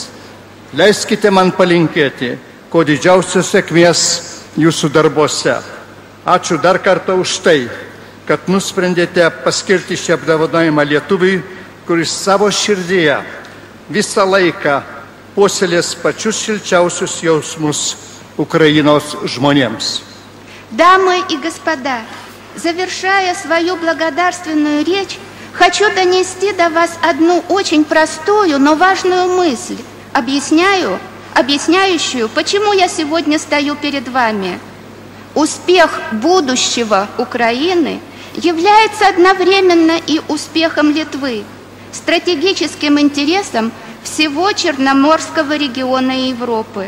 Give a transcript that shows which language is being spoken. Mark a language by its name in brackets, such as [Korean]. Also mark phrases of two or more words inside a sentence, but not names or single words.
[Lithuanian] Leiskite man palinkėti kuo didžiausios sėkmės jūsų darbuose. Ačiū dar kartą už tai, kad nusprendėte paskirti šį apdovanojimą lietuviui, kuris savo širdyje visą laiką puoselės pačius šilčiausius jausmus Украиnos žmonėms. [Russian] Дамы и господа, завершая свою благодарственную речь, хочу донести до вас одну очень простую, но важную мысль, объясняющую, почему я сегодня стою перед вами. Успех будущего Украины является одновременно и успехом Литвы, стратегическим интересом всего Черноморского региона и Европы.